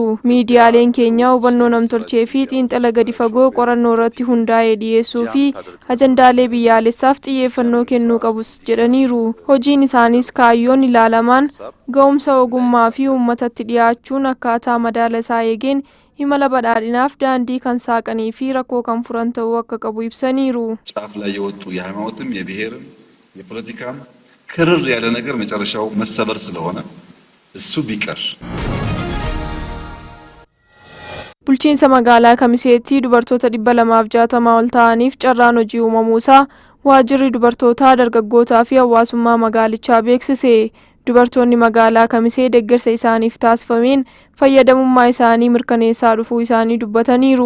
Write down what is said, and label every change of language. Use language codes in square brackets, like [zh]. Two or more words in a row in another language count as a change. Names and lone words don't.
[om] Miidiyaaleen keenya hubannoo namtolchee fi xiinxala gadi fagoo qorannoo irratti hundaa'ee dhiyeessuu fi ajandaalee biyyaalessaaf xiyyeeffannoo kennuu qabus jedhaniiru. Hojiin isaaniis kaayyoon ilaalamaan ga'umsa ogummaa fi uummatatti dhiyaachuun akkaataa madaala isaa eegeen imala badhaadhinaaf daandii kan saaqanii fi rakkoo kan furan ta'uu akka qabu ibsaniiru. [am] ጫፍ ላይ የወጡ የሃይማኖትም የብሔርም የፖለቲካም ክርር ያለ ነገር መጨረሻው መሰበር ስለሆነ እሱ ቢቀር [om] Bulchiinsa magaalaa Kamiseetti dubartoota 260 ol ta'aniif carraan hojii uumamuusaa waajjirri dubartootaa dargaggootaa fi hawaasummaa magaalichaa beeksise. Dubartoonni magaalaa Kamisee deeggarsa isaaniif taasifameen fayyadamummaa isaanii mirkaneessaa dhufuu isaanii dubbataniiru.